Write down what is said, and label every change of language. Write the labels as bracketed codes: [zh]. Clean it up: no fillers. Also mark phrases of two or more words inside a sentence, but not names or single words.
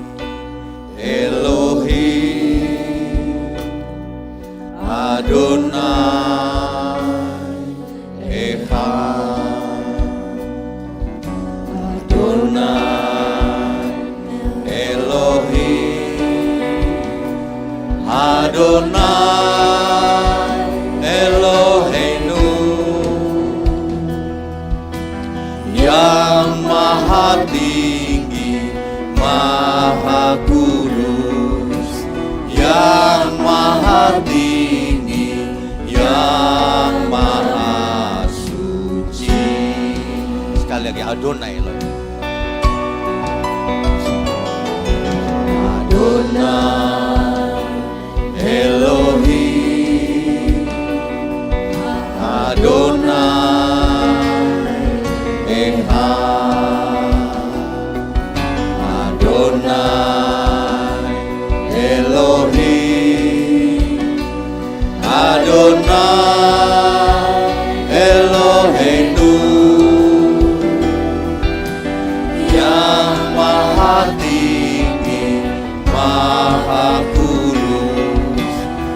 [he] אלוהים, אדוני, אחד, אדוני, אלוהים, אדוני, אלוהינו, [id] yang maha tinggi, maha kudus, yang maha tinggi, yang maha suci. Sekali lagi [he] אדוני אלוהים. אדוני אלוהים, אדוני אחד, אדוני אלוהים, אדוני אלוהינו, [id] yang maha tinggi, maha kudus,